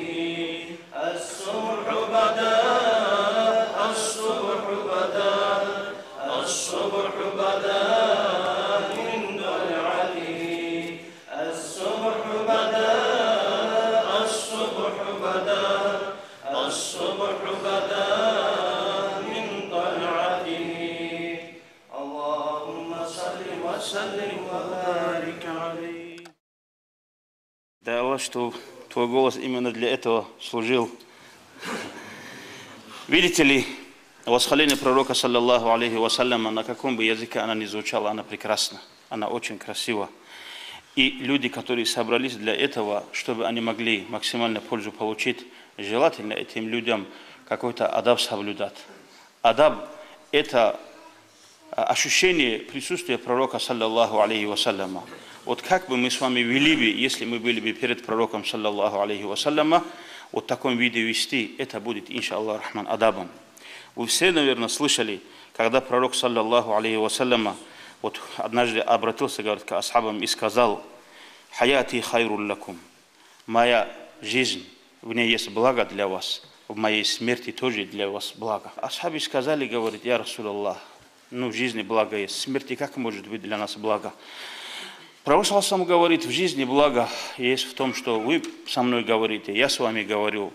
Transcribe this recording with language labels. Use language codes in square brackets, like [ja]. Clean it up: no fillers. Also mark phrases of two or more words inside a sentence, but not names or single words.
[ar] الصبح بدا الصبح بدا الصبح بدا من طلعته الصبح بدا الصبح بدا الصبح بدا من طلعته اللهم صل وسلم وبارك عليه. [ru] Да, Аллах, что твой голос именно для этого служил. Видите ли, восхваление пророка, [ar] صلى الله عليه وسلم, [ru] на каком бы языке она ни звучала, она прекрасна, она очень красива. И люди, которые собрались для этого, чтобы они могли максимально пользу получить, желательно этим людям какой-то адаб соблюдать. Адаб – это ощущение присутствия пророка, [ar] صلى الله عليه وسلم. [ru] Вот как бы мы с вами вели бы, если мы были бы перед пророком, [ar] صلى الله عليه وسلم, [ru] вот в таком виде вести, это будет, [ar] إن شاء الله رحمن, [ru] адабом. Вы все, наверное, слышали, когда пророк, [ar] صلى الله عليه وسلم, [ru] вот однажды обратился, говорит, к асхабам и сказал: [ar] «حياتي خير لكم». [ru] Моя жизнь, в ней есть благо для вас, в моей смерти тоже для вас благо. Асхабы сказали, говорит: [ar] «يا رسول الله, [ru] ну в жизни благо есть, в смерти как может быть для нас благо?» Пророк сам говорит: в жизни благо есть в том, что вы со мной говорите, я с вами говорю.